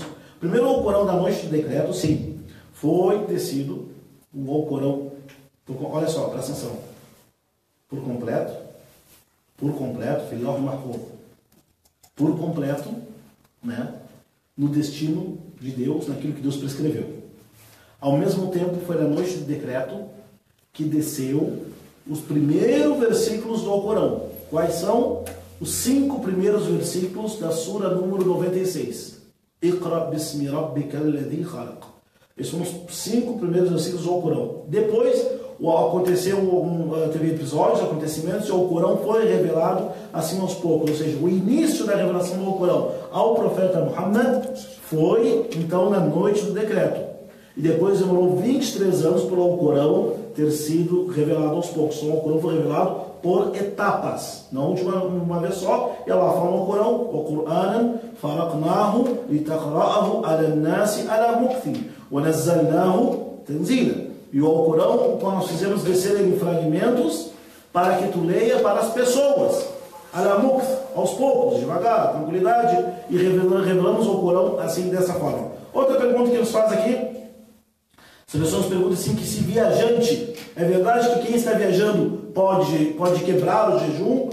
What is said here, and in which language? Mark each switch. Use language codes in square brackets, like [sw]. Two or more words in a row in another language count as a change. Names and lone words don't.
[pt] Primeiro o Corão da noite do decreto, sim, foi descido, o Corão, olha só, presta atenção, por completo, Filho Mahfuz, por completo, né? No destino de Deus, naquilo que Deus prescreveu. Ao mesmo tempo, foi na noite do decreto que desceu os primeiros versículos do Alcorão. Quais são? Os 5 primeiros versículos da Sura número 96. [ar] اقرأ باسم ربك الذي خلق. [pt] Esses são os 5 primeiros versículos do Alcorão. Depois, teve episódios, acontecimentos, e o Alcorão foi revelado assim aos poucos. Ou seja, o início da revelação do Alcorão ao profeta Muhammad foi, então, na noite do decreto. E depois demorou 23 anos para o Alcorão ter sido revelado aos poucos. Então, o Alcorão foi revelado por etapas, não de uma vez só. E Allah fala no Alcorão, o [ar] قرآنا فرقناه لتقرأه على الناس على مكث ونزلناه تنزيلا. [pt] E o Alcorão, nós fizemos descer ele em fragmentos para que tu leia para as pessoas. Alamuk, aos poucos, devagar, tranquilidade, e revelamos o Alcorão assim, dessa forma. Outra pergunta que nos faz aqui, as pessoas perguntam assim, que se viajante, é verdade que quem está viajando pode quebrar o jejum?